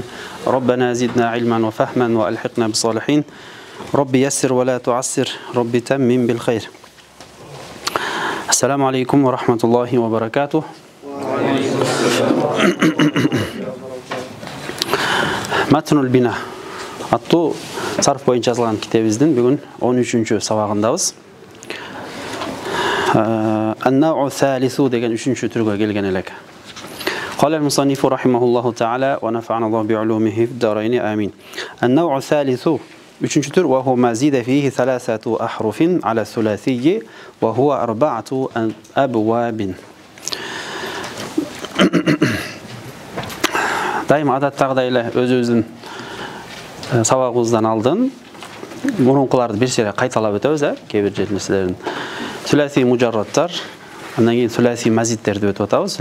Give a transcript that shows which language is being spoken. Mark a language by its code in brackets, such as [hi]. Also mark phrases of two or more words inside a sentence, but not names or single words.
[ar] ربنا زدنا علما وفهما وألحقنا بالصالحين. رب يسر ولا تعسر، رب تمم بالخير. السلام عليكم ورحمة الله وبركاته. متن البناء [ky] аттуу сарф боюнча жазылган китебибиздин бүгүн 13-чү сабагындабыз. [ar] النوع الثالث [ky] деген 3-чү түргө келген элек. [ar] قال المصنف رحمه الله تعالى ونفعنا الله بعلومه في الدارين آمين. النوع الثالث [ky] 3-чү түр [ar] وهو ما زيد فيه 3 أحرف على الثلاثي وهو 4 أبواب. [ky] Дайым адаттагыдай эле өзүбүздүн сабагыбыздан алдын мурункуларды бир сере кайталап өтөбүз, кээ бир нерселерин. Сүласи мужарраттар, андан кийин сүласи мазиттерди өтүп атабыз.